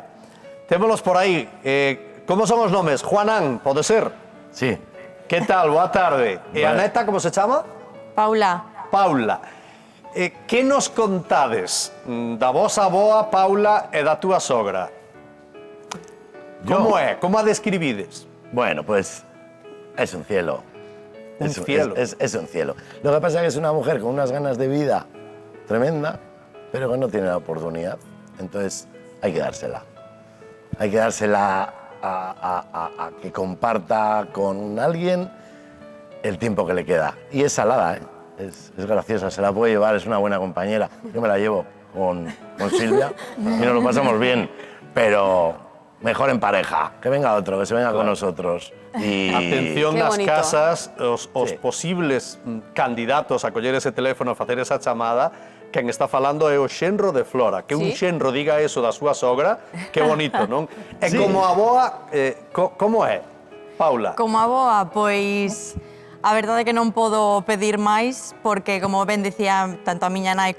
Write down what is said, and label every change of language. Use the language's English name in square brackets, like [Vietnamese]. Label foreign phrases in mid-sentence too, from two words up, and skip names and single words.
[Galician] Témolos por aí. Como son os nomes? Juanán, pode ser? Sí. Que tal? Boa tarde. E a neta, como se chama? Paula. Paula. Que nos contades da vosa aboa, Paula, e da túa sogra? Como é? Como a describides? [Spanish] Bueno, pues es un cielo. Un cielo. Es un cielo. Lo que pasa es que es una mujer con unas ganas de vida tremenda, pero que no tiene la oportunidad. Entonces hay que dársela. Hay que dársela a que comparta con alguien el tiempo que le queda. Y es salada, ¿eh? Es graciosa, se la puede llevar, es una buena compañera. Yo me la llevo con Silvia y nos lo pasamos bien, pero mejor en pareja. Que venga otro, que se venga con nosotros. Y... [Galician] Atención [Spanish] Qué [Galician] nas [Spanish] bonito. [Galician] casas, os [Spanish] Sí. [Galician] posibles candidatos a coller ese teléfono e facer esa chamada, quen está falando é o xenro de Flora. Que un [Spanish] Sí. [Galician] xenro diga eso da súa sogra, que bonito, non? E [Spanish] Sí. [Galician] como aboa, como é? Paula. Como aboa, pois a verdade é que non podo pedir máis porque, como ben dicía tanto a miña nai